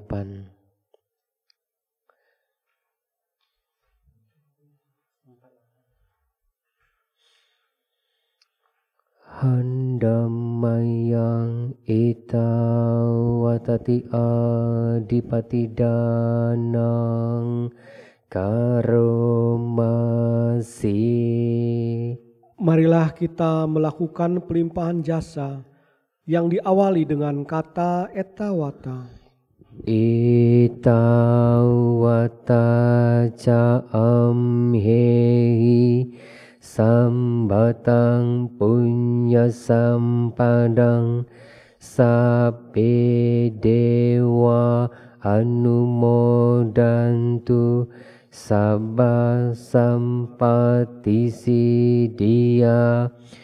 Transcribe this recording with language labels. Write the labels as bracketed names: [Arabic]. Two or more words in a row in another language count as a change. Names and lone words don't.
[Pali] Handamayang etawatati adipatidanang karomasi. [Indonesian] Marilah kita melakukan pelimpahan jasa yang diawali dengan kata etawata. [Pali] Etawata ca amhehi sambatang punya sampadang sabbe dewa anumodantu sabba sampati siddhya.